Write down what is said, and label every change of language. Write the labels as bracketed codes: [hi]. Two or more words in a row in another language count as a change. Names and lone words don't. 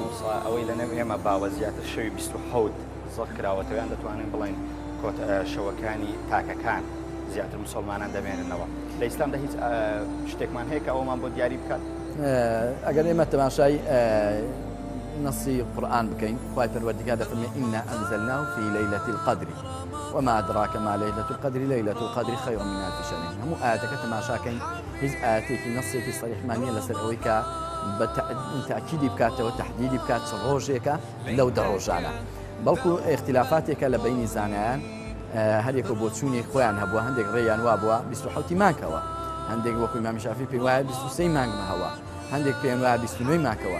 [ckb] ئەوەی لەنێو ئێمە باوە زیاتر شەوی 27 زۆر کراوەتەوەیان دەتوانین بڵین شەوەکانی تاکەکان زیاتر مسلمانان دەمێننەوە. لە ئیسلامدا هیچ شتێکمان هەیە کە ئەومان بۆ دیاری بکات؟ ئەگەر ئێمە تەماشای نصی قورآن بکەین، خوای پەروەردگار دەفەرمێ [ar] ئینا ئەنزەلناه فی لەیلة القەدر وما أدراك ما ليلة القدر ليلة القدر خير من ألف شهر. [ckb] هەموو ئاەتەکە تەماشاکەین هیچ ئاەتێکی نەسێکی سەریحمانیە لەسەر ئەوەی کە بە تەئکیدی بکاتەوە تەحدیدی بکات چ ڕۆژێکە لەو دە ڕۆژانە، بەڵکو اختلافاتێکە لە بینی زانایان هەرێکە بۆ چوونی خۆیان هەبووە. هەندێک ڕێیان وا بووە 27 مانگەوە، هەندێک وەکو ئیمامی شافعی پێی وایە 23 مانگمە هەوە، هەندێک پێیان وایە 29 مانگەوە.